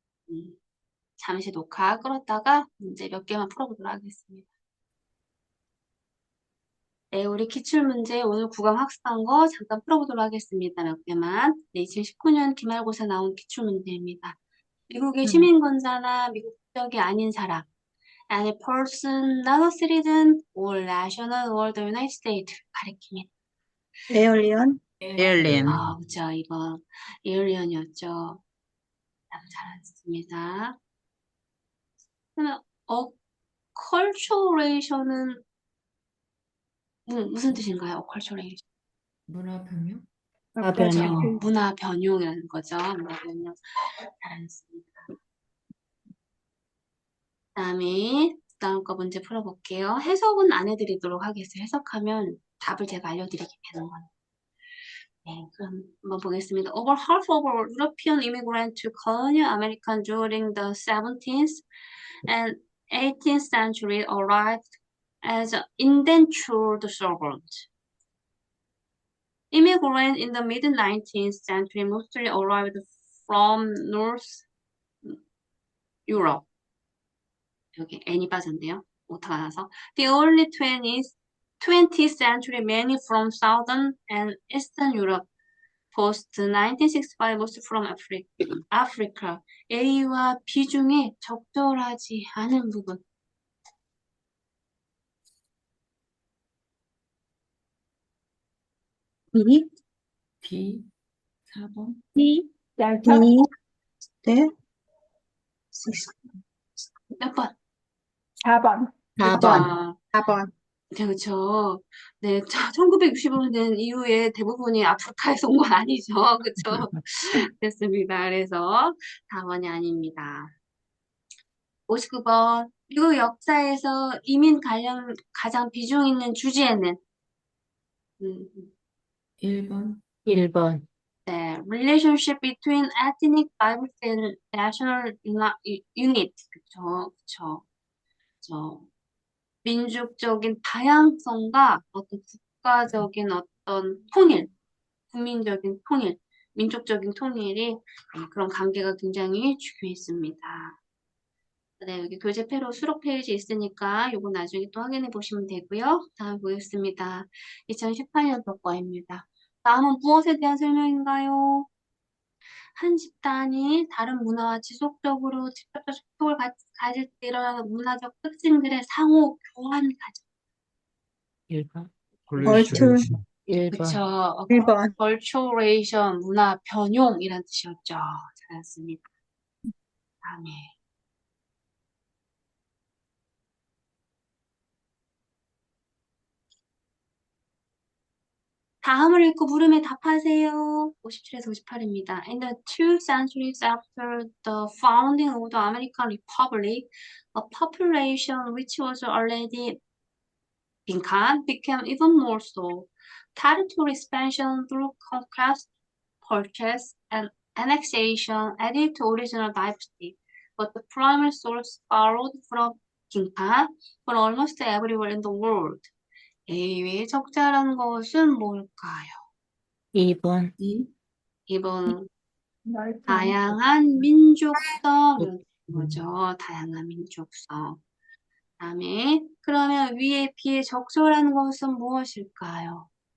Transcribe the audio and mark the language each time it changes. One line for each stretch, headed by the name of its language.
Korean: 음, 잠시 녹화 끌었다가 문제 몇 개만 풀어보도록 하겠습니다. 네, 우리 기출문제 오늘 구강 학습한 거 잠깐 풀어보도록 하겠습니다. 몇 개만. 네, 2019년 기말고사 나온 기출문제입니다. 미국의 시민권자나 미국 국적이 아닌 사람,
English: any person not a citizen or national or the United States
Korean: 가리킵니다. alien, alien, 그쵸. 이거 에일리언이었죠. 잘하셨습니다. 그러면 어컬처레이션은 무슨 뜻인가요? 어컬처레이션. 문화 변형? 그렇죠. 변형. 문화 변용이라는 거죠. 문화 변용. 잘하셨습니다. 그다음에 다음 거 문제 풀어볼게요. 해석은 안 해드리도록 하겠어요. 해석하면 답을 제가 알려드리게 되는 거예요. 네, 그럼 한번 보겠습니다.
English: Over half of European immigrants to colonial America during the 17th and 18th century arrived as indentured servants. Immigrants in the mid-19th century mostly arrived from North Europe.
Korean: 여기 N이 빠졌네요. 오타가 나서.
English: The early 20th century, many from Southern and Eastern Europe. Post 1965, most from Africa.
Korean: A와 B 중에 적절하지 않은 부분. B, B 4번. D, delta, B, 네, 몇 번? 4번, 4번. 아, 4번. 네, 그렇죠. 네, 1965년 된 이후에 대부분이 아프리카에서 온 건 아니죠. 그렇죠. 됐습니다. 그래서 4번이 아닙니다. 59번. 미국 역사에서 이민 관련 가장 비중 있는 주제는 1번. 1번.
English: 네, relationship between ethnic diversity and national unit.
Korean: 그쵸, 그쵸. 그쵸. 민족적인 다양성과 어떤 국가적인 어떤 통일, 국민적인 통일, 민족적인 통일이 그런 관계가 굉장히 중요했습니다. 네, 여기 교재표로 수록 페이지 있으니까 이거 나중에 또 확인해 보시면 되고요. 다음 보겠습니다. 2018년도 거입니다. 다음은 무엇에 대한 설명인가요? 한 집단이 다른 문화와 지속적으로 직접적 접촉을 가질 때 일어나는 문화적 특징들의 상호 교환 과정. 1번. 얼툴 1번. 그쵸. 1번. culturation, 문화 변용이란 뜻이었죠. 잘했습니다. 다음에. 다음을 읽고 물음에 답하세요. 57에서 58입니다.
English: In the two centuries after the founding of the American Republic, a population which was already
Korean: 빈칸
English: became even more so. Territory expansion through conquest, purchase, and annexation added to original diversity, but the primary source borrowed from
Korean: 빈칸
English: for almost everywhere in the world.
Korean: A의 적절한 것은 뭘까요? 2번. 2번 넓은, 다양한 민족성 이런 거죠. 다양한 민족성. 다음에 그러면 위에 B의 적절한 것은 무엇일까요?